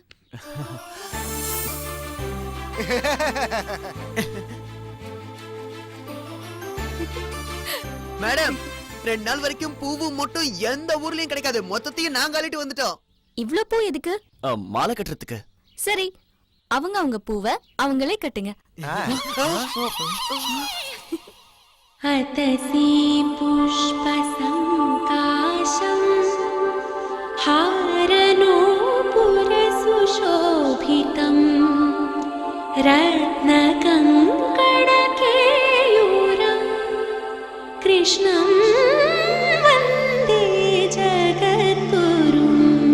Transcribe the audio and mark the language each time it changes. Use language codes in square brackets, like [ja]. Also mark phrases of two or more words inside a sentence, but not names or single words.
[ta] மேடம், 2 நாள் வரைக்கும் பூவும் மட்டும் எந்த ஊர்லயும் கிடைக்காது, மொத்தத்தையும் நாங்க அள்ளிட்டு வந்துட்டோம். இவ்ளோ பூ எதுக்கு? மாலை கட்டுறதுக்கு. சரி, அவங்க பூவை அவங்களே கட்டுங்க. [sa] अतसी पुष्प संकाशम हारनूपुर सुशोभितम रत्नकङ्कणकेयूरं कृष्णं वन्दे जगद्गुरुम्.